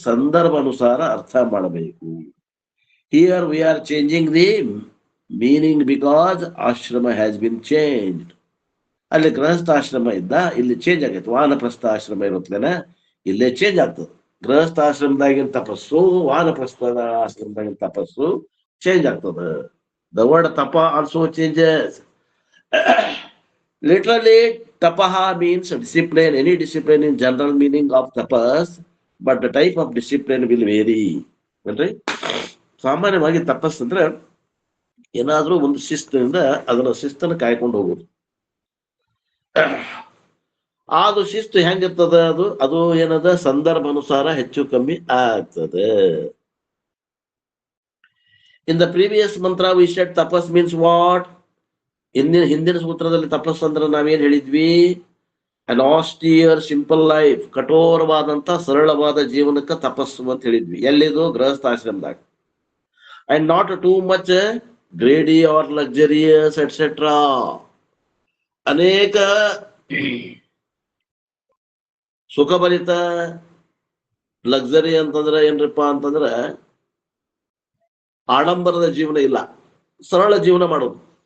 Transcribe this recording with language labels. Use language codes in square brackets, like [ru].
[kn] ಸಂದರ್ಭ ಅನುಸಾರ ಅರ್ಥ ಮಾಡಬೇಕು. [en] Here we are changing the meaning because ashram has been changed. [kn] ಅಲ್ಲಿ ಗೃಹಸ್ಥಾಶ್ರಮ ಇದ್ದ, ಇಲ್ಲಿ ಚೇಂಜ್ ಆಗೈತೆ. ವಾನಪ್ರಸ್ಥ ಆಶ್ರಮ ಇರುತ್ತೇನೆ, ಇಲ್ಲೇ ಚೇಂಜ್ ಆಗ್ತದೆ. ಗೃಹಸ್ಥಾಶ್ರಮದಾಗಿನ ತಪಸ್ಸು, ವಾನಪ್ರಸ್ಥದ ಆಶ್ರಮದಾಗಿನ ತಪಸ್ಸು ಚೇಂಜ್ ಆಗ್ತದೆ. [en] The word tapa also changes. Literally, tapaha means discipline, any discipline in general meaning of tapas, but the type of discipline will vary. [kn] ಸಾಮಾನ್ಯವಾಗಿ ತಪಸ್ ಅಂದ್ರೆ ಏನಾದ್ರೂ ಒಂದು ಶಿಸ್ತಿನಿಂದ ಅದನ್ನ ಶಿಸ್ತನ್ನು ಕಾಯ್ಕೊಂಡು ಹೋಗುದು. ಅದು ಶಿಸ್ತು ಹೆಂಗಿರ್ತದ? ಅದು ಏನದ ಸಂದರ್ಭ ಅನುಸಾರ ಹೆಚ್ಚು ಕಮ್ಮಿ ಆಗ್ತದೆ. [en] In the previous mantra we said tapas means what? [kn] ಹಿಂದಿನ ಸೂತ್ರದಲ್ಲಿ ತಪಸ್ ಅಂದ್ರೆ ನಾವೇನ್ ಹೇಳಿದ್ವಿ? [en] an austere simple life, [kn] ಕಠೋರವಾದಂತ ಸರಳವಾದ ಜೀವನಕ್ಕೆ ತಪಸ್ಸು ಅಂತ ಹೇಳಿದ್ವಿ. ಎಲ್ಲಿದು? ಗೃಹಸ್ಥಾಶ್ರಮದಾಗ. [en] and not too much greedy or luxurious etc. [kn] ಅನೇಕ ಸುಖಭರಿತ ಲಕ್ಸರಿ ಅಂತಂದ್ರೆ ಏನ್ರಪ್ಪ ಅಂತಂದ್ರೆ ಆಡಂಬರದ ಜೀವನ ಇಲ್ಲ, ಸರಳ ಜೀವನ ಮಾಡೋದು.